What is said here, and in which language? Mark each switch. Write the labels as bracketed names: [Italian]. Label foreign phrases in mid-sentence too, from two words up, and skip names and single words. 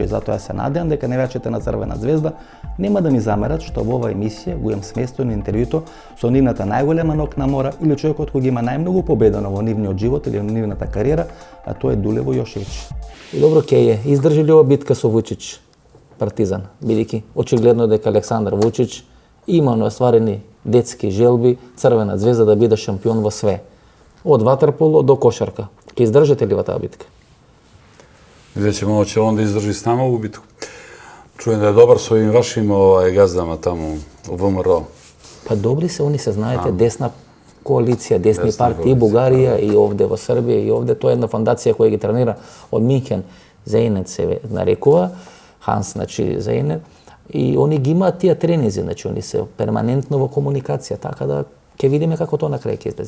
[Macedonian] Затоа се надевам дека навијачите на Црвена звезда нема да ми замерат што во оваа емисија го имам сместено интервјуто со нивната најголема ног на мора или човекот кој ги има најмногу победено во нивниот живот или во нивната кариера, а тоа е Дулево Јошевич. И добро ќе е, издржи ли ова битка со Вучич Партизан, бидејќи очигледно дека Александар Вучич има остварени детски желби Црвена звезда да биде шампион во све. Од ватерполо до кошарка. Ке издржите ли во таа битка? [Serbian] Видjet ćemo, hoće on da izdrži s nama ovu bitku. Čujem da je dobar s ovim vašim gazdama tamo u VMRO. [Macedonian] Па добри се, они се знаете, десна коалиција, десни партии, Бугарија и овде во Србија и овде. Тоа е една фондација која ги тренира од Минхен. Зейнет се нарекува, Ханс, значи Зейнет. И они ги имаат тие тренинзи, значи они се перманентно во комуникација, така да ќе видиме како тоа на крај ќе излезе.